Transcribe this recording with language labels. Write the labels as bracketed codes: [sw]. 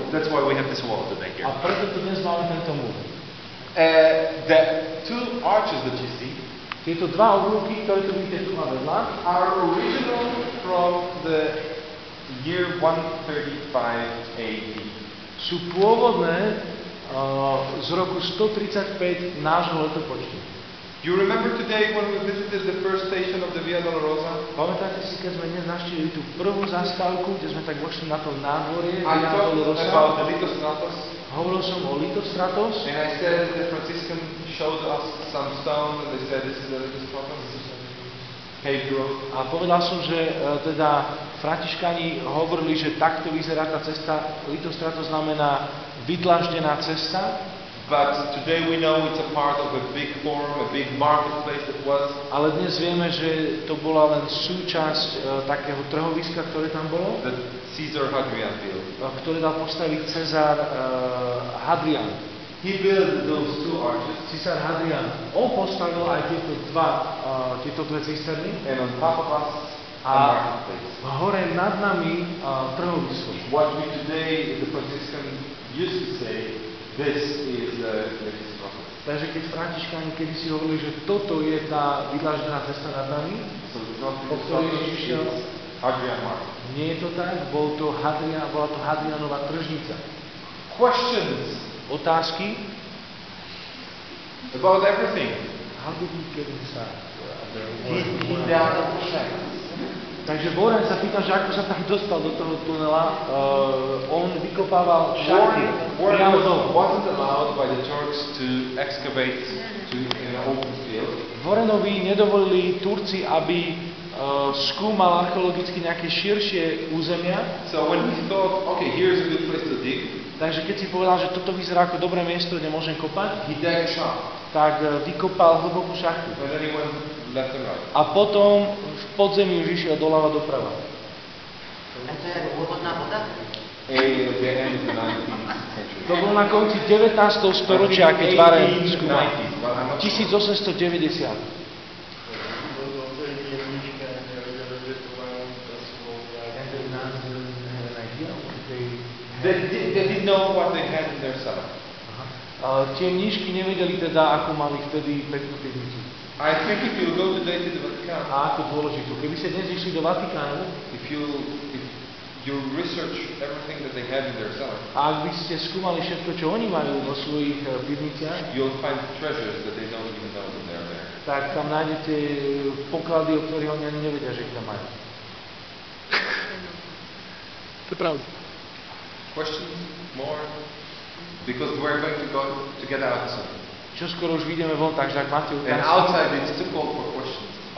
[en] That's why we have this wall today here. [sk] A preto tu dnes máme tento múr. [en] The two arches that you see [sk] Tieto dva oblúky, ktoré tu vidíte tu na vedľa, [en] are original from the year 135 AD. [sk] sú pôvodné z roku 135 nášho letopočtu. [en] You remember today when we visited the first station of the Via Dolorosa? [sk] Pamätáte si, keď sme dnes navštívili tú prvú zastávku, kde sme tak vošli na to nádvorie, [en] I Via talked Dolorosa? about the Litostratos, [sk] Hovoril som o Litostratos [en] and I said the Franciscan showed us some stone, and they said this is the Litostratos, paved road. [sk] a povedal som, že teda Františkáni hovorili, že takto vyzerá tá cesta. Litostratos znamená vydlaždená cesta. [en] But today we know it's a part of a big forum, a big marketplace that was. [sk] Ale dnes vieme, že to bola len súčasť takého trhoviska, ktoré tam bolo, [en] That Caesar Hadrian built. [sk] ktoré dal postaviť Cezar Hadrian. [en] He built those two arches, [sk] Císar Hadrian. On postavil aj tieto dve cisterny [en] and on top of us, a [sk] a [en] marketplace. [sk] hore nad nami trhovisko. [en] What we today, the Franciscan used to say, this is the Litostratos. [sk] Takže keď Františkáni kedysi hovorili, že toto je tá vydláždená cesta nad nami, [en] So it's not [sk] po ktorej [en] Litostratos, [sk] Ježiš šiel, [en] it's Hadrian Market. [sk] nie je to tak, bola to Hadrianova tržnica. [en] Questions [sk] Otázky? [en] about everything. How did he get inside? He dug shafts. [sk] Takže Warren sa pýta, že ako sa tam dostal do toho tunela. On vykopával šachty priamo dole. [en] Wasn't allowed by the Turks to excavate in an open field. [sk] Warrenovi nedovolili Turci, aby skúmal archeologicky nejaké širšie územia. [en] So when he thought, okay, here's a good place to dig, [sk] Takže keď si povedal, že toto vyzerá ako dobré miesto, kde môžem kopať, [en] he dug a shaft. [sk] tak vykopal hlbokú šachtu. [en] And then he went left and right. [sk] A potom v podzemí už išiel doľava doprava. A to je pôvodná voda? [en] The end of the 19th century. [sk] To bolo na konci 19. storočia, keď Warren skúmal. [en] 1890s, but I'm not sure. [sk] 1890. [en] They didn't know what they had in their cellar. [sk] Tie mníšky nevedeli teda, ako mali vtedy peknú pivnicu. [en] I think if you go today to the Vatican, [sk] A ako dôležitú. Keby ste dnes išli do Vatikánu [en] if you research everything that they have in their cellar, [sk] a ak by ste skúmali všetko, čo oni majú vo svojich pivniciach, [en] you'll find treasures that they don't even know that they're there. [sk] tak tam nájdete poklady, o ktorých oni ani nevedia, že ich tam majú. To je pravda. [en] Questions? More? Because we're going to get out soon. [sk] Čo skoro už vyjdeme von, takže ak máte [en] And [sk] otázky... [en] outside it's too cold for questions.